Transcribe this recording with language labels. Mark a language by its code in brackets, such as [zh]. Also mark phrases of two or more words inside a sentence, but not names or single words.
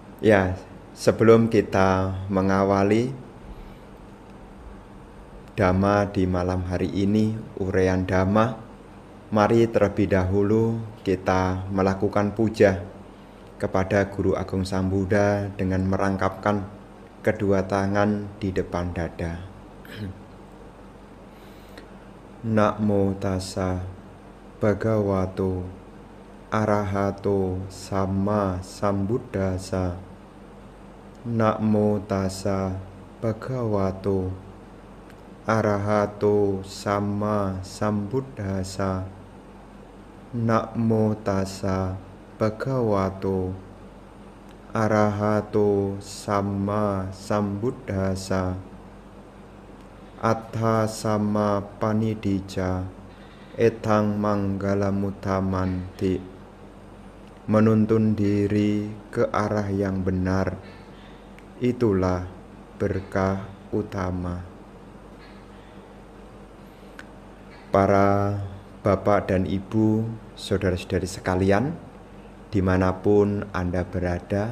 [id] Ya, sebelum kita mengawali Dhamma di malam hari ini, uraian Dhamma, mari terlebih dahulu kita melakukan puja kepada Guru Agung Sang Buddha dengan merangkapkan kedua tangan di depan dada. [pi] Namo tassa bhagavato arahato sama sambuddhassa. Namo tassa bhagavato arahato sama sambuddhassa. Namo tassa bhagavato arahato sama sambuddhassa. Atha sama panidija etang manggalamutamanti. [id] Menuntun diri ke arah yang benar, itulah berkah utama. Para bapak dan ibu, saudara-saudari sekalian, dimanapun Anda berada,